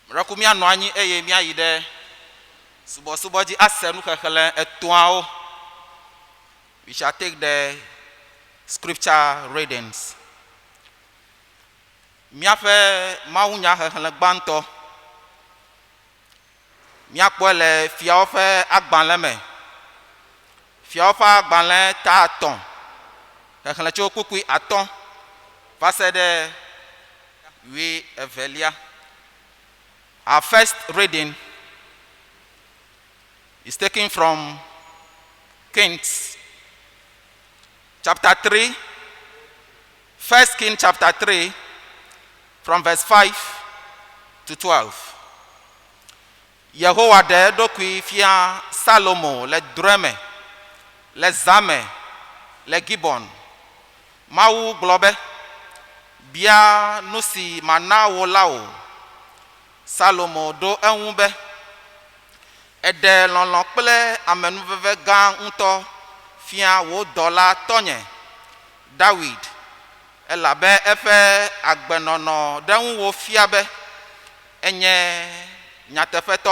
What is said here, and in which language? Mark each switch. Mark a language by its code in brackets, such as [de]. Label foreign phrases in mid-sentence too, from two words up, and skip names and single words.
[ee] Maku mianɔ anyi eye miayi ɖe subɔsubɔ dzi ase nu xexlẽ etɔ̃awo. [en] We shall take the scripture readings. [ee] Miaƒe mawunya xexlẽ gbãtɔ miakpɔe le fiawo ƒe agbalẽ me. Fiawo ƒe agbalẽ ta 3, xexlẽ tso kpukpui 5 va se ɖe 12. [en] Our first reading is taken from Kings chapter 3, 1 Kings chapter 3, from verse 5 to 12. [ee] Yehowa ɖe eɖokui fia Salomo le drɔ̃e le zame le Gibon. Mawu gblɔ be, bia nu si mana wò la o. Salomo ɖo eŋu be, eɖe lɔlɔ̃ kple amenuveve gã ŋutɔ fia wò dɔla tɔnye David, elabe eƒe agbenɔnɔ ɖe ŋuwò fia be enye nyateƒetɔ.